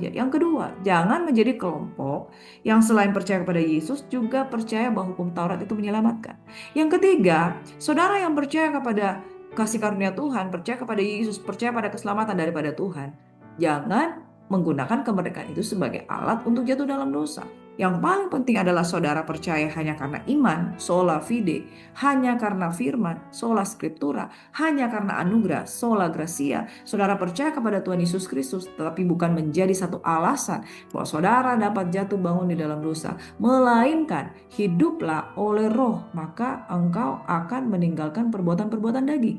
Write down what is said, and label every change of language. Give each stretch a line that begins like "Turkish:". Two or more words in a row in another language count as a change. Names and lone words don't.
Indonesian: Yang kedua, jangan menjadi kelompok yang selain percaya kepada Yesus juga percaya bahwa hukum Taurat itu menyelamatkan. Yang ketiga, saudara yang percaya kepada kasih karunia Tuhan, percaya kepada Yesus, percaya pada keselamatan daripada Tuhan, jangan menggunakan kemerdekaan itu sebagai alat untuk jatuh dalam dosa. Yang paling penting adalah saudara percaya hanya karena iman,
Latin: sola fide,
Indonesian: hanya karena firman,
Latin: sola scriptura,
Indonesian: hanya karena anugerah,
Latin: sola gracia.
Indonesian: Saudara percaya kepada Tuhan Yesus Kristus, tetapi bukan menjadi satu alasan bahwa saudara dapat jatuh bangun di dalam dosa, melainkan hiduplah oleh roh, maka engkau akan meninggalkan perbuatan-perbuatan daging.